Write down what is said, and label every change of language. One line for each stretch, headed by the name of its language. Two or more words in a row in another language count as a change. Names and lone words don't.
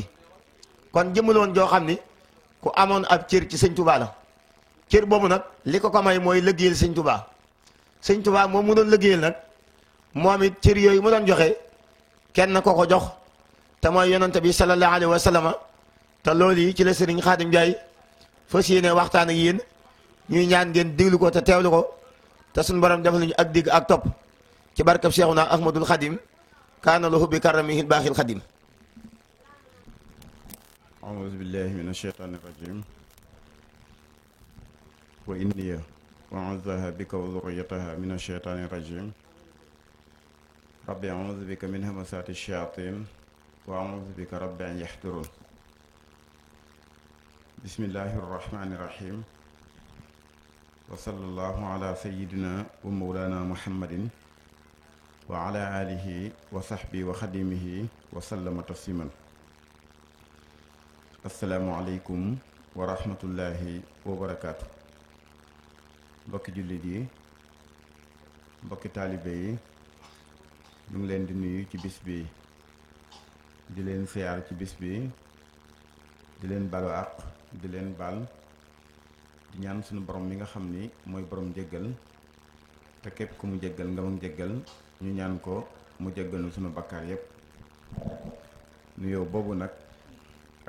Wolof: kon jëmmaloon joo xam ni ku amoon ab cër ci sëñ Touba la cër boobu nag li ko may mooy lëggéeyal sëñ Touba moom mu doon lëggéeyal nag moom it cër yooyu mu doon joxe kenn ko jox te mooy yonante bi
Arabic: صلى الله عليه وسلم
Wolof: te loolu yi ci la sëriñ Xaadim Njaay fas yéene waxtaan ak yéen ñuy ñaan ngeen déglu ko te teewlu ko te suñu borom defal nañu ak digg ak topp ci barkab Seexuna Ahmadul Xadim
Arabic: كان له بكرمه
Wolof: baaxil Xadim.
Arabic: أعوذ بالله من الشيطان الرجيم وإني أعوذها بك وذريتها من الشيطان الرجيم ربي أعوذ بك من همسات الشياطين وأعوذ بك رب أن يحضرون بسم الله الرحمن الرحيم وصلى الله على سيدنا ومولانا محمد وعلى آله وصحبه وخديمه وسلم تسليما السلام عليكم ورحمة الله وبركاته
Wolof: mbokki jullit yi mbokki taalibe yi ñu ngi leen di nuyu ci bis bi di leen siyaar ci bis bi di leen balu àq di leen baal di ñaan sunu borom mi nga xam ni mooy borom jéggal te képp ku mu jéggal nga mu jéggal ñu ñaan ko mu jéggalu sunu bakkaar yépp nuyoo boobu nag ak